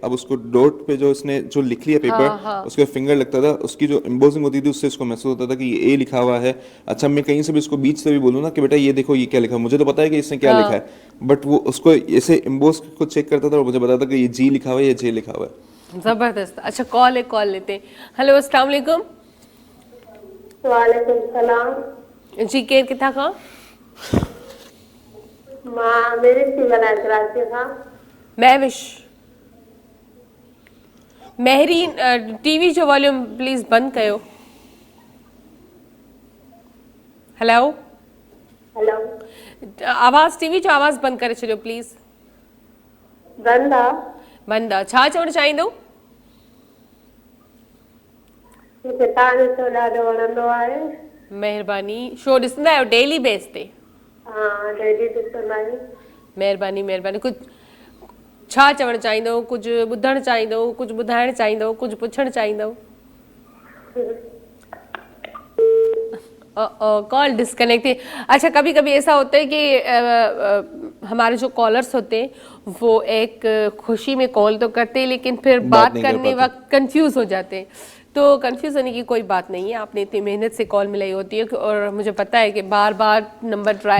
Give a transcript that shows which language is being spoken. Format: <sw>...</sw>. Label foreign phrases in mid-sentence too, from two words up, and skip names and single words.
<ur>اب اس کو ڈاٹ پہ جو اس نے جو لکھ لیا پیپر، اس کے فنگر لگتا تھا، اس کی جو ایمبوسنگ ہوتی تھی اس سے اس کو محسوس ہوتا تھا کہ یہ A لکھا ہوا ہے. اچھا، میں کہیں سے بھی اس کو بیچ سے بھی بولوں نا کہ بیٹا یہ دیکھو یہ کیا لکھا ہے، مجھے تو پتہ ہے کہ اس نے کیا لکھا ہے، بٹ وہ اس کو ایسے ایمبوس کو چیک کرتا تھا اور مجھے بتاتا کہ یہ G لکھا ہوا ہے یا J لکھا ہوا ہے. زبردست۔ اچھا، کال لیتے ہیں۔ ہیلو,</ur> <ar>السلام عليكم. وعليكم السلام.</ar> <sd>जी, केर किथा खां? मां मेरे से ॻाल्हाए कराची खां। महविश। महरीन, टीवी जो वॉल्यूम प्लीज बंद कयो। हेलो, हेलो, आवाज़, टीवी जो आवाज़ बंद करे छॾियो प्लीज़। बंद आहे? बंद आहे। छा चवणु चाहींदो? मूंखे तव्हांजो शो ॾाढो वणंदो आहे। महिरबानी। शो ॾिसंदा आहियो</sd> <en>daily base</en> <sd>ते? हाँ, डेली ॾिसंदा आहियूं। महिरबानी। कुझु छा चवणु चाहींदो? कुझु ॿुधणु चाहींदो? कुझु ॿुधाइणु चाहींदो? कुझु पुछणु चाहींदो?</sd> <en>call disconnect है।</en> <ur>اچھا، کبھی کبھی ایسا ہوتا ہے کہ ہمارے جو کالرز ہوتے ہیں وہ ایک خوشی میں کال تو کرتے ہیں، لیکن پھر بات کرنے وقت کنفیوز ہو جاتے ہیں. تو کنفیوز ہونے کی کوئی بات نہیں ہے، آپ نے اتنی محنت سے کال ملائی ہوتی ہے اور مجھے پتہ ہے کہ بار بار</ur> <en>number try</en>